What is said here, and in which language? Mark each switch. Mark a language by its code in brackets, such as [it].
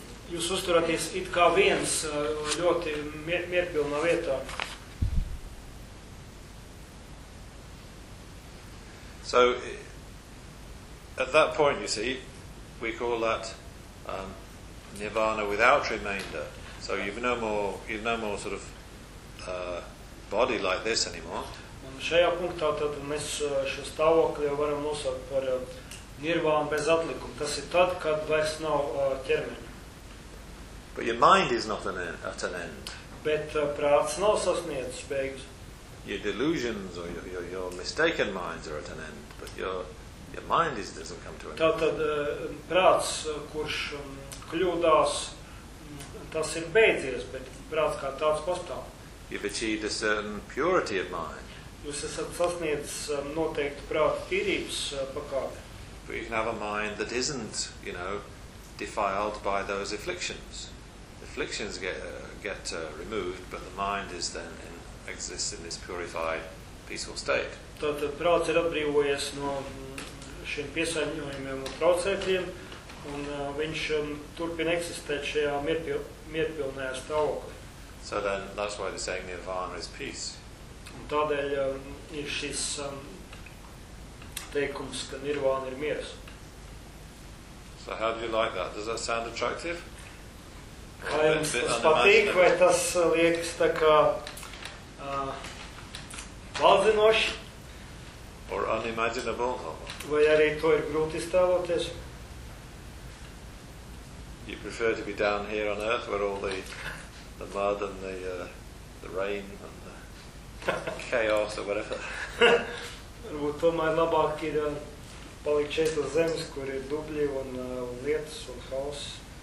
[lv] Jūs uzturoties it kā viens ļoti mierpilnā vietā. [en] So, at that point, you see, we call that nirvana without remainder. So you've no more sort of body like this anymore. [lv] Un šajā punktā tad mēs šo stāvokli jau varam nosaukt par nirvānu bez atlikuma. Tas ir tad, kad vairs nav ķermeņa. [en] But your mind is not at an end. [lv] Bet prāts nav sasniedzis beigas. [en] Your delusions or your mistaken minds are at an end, but your mind doesn't come to an end. [lv] Tātad prāts, kurš kļūdās, tas ir beidzies, bet prāts kā tāds pastāv. [en] You've achieved a certain purity of mind. [lv] Jūs esat sasniedzis noteiktu prāta tīrības pakāpi. [en] But you can have a mind that isn't, you know, defiled by those afflictions. Afflictions get removed, but the mind is then exists in this purified, peaceful state. [lv] Tātad prāts ir atbrīvojies no šiem piesaņojumiem un traucēkļiem, un viņš turpina eksistēt šajā mierpilnajā stāvoklī. [en] So then, that's why the saying nirvana is peace. [lv] Un tādēļ ir šis teikums, ka nirvāna ir miers. [en] So how do you like that? Does that sound attractive? [lv] Kā jums tas patīk, vai tas liekas tā kā valdzinoši? [en] Or unimaginable? [lv] Vai arī to ir grūti iztēloties? [en] You prefer to be down here on earth where all the mud and the rain and the chaos or whatever? [lv] Varbūt tomēr labāk ir palikt šeit uz zemes, kur ir dubļi un lietas un haoss.